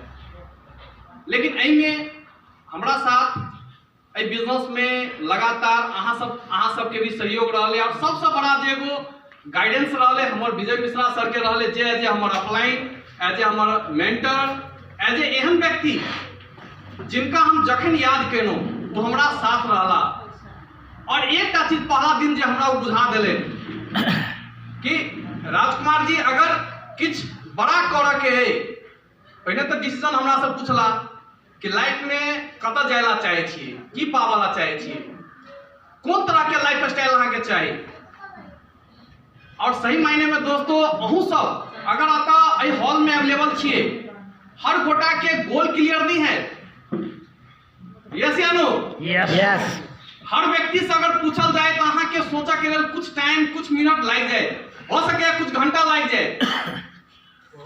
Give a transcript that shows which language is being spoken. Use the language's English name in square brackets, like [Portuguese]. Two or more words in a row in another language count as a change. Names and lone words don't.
[Maithili] लेकिन एहि में हमरा साथ बिजनेस में लगातार अहाँ सब के भी सहयोग रहले और सबसे बड़ा जे एगो गाइडेंस रहले हमर विजय मिश्रा सर के रहले, जे [English] as a [Maithili] हमर अपलाइन, [English] as a [Maithili] हमर मेंटर, [English] as a [Maithili] एहन व्यक्ति जिनका हम जखन याद केनो वो हमरा साथ रहला। और एक टा चीज पहला दिन जे हमरा बुझा देले कि राजकुमार जी अगर किछ बड़ा करे के है, पहले तो डिसीजन हमरा से पूछला कि लाइफ में कत जायला चाहे छिए, की पावला चाहे छिए, कौन तरह के [English] life style [Maithili] अहाँ के चाहिए। और सही मायने में दोस्तों अहू सब अगर आता एहि हॉल में अवेलेबल छिए, हर गोटा के [English] goal clear [Maithili] नहीं है। [English] yes or no? [Maithili] यस। हर व्यक्ति से अगर पूछल जाए तो अहाँ के सोचा के लिए कुछ टाइम, कुछ मिनट लग जाए, हो सके कुछ घंटा लग जाए।